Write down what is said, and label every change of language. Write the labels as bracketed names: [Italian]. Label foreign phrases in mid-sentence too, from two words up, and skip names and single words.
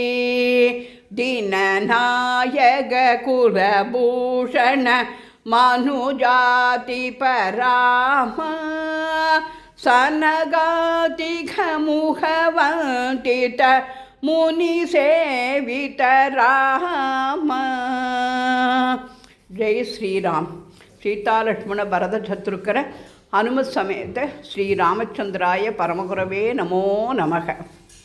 [Sanskrit] दीननायक कुलभूषण मनुजाति पराम सनगातिक मुखवन्दित मुनिसेवित राम. जय श्रीराम. सीता लक्ष्मण भरत शत्रुघ्न हनुमत् समेत श्री रामचन्द्राय परमगुरवे नमो नमः.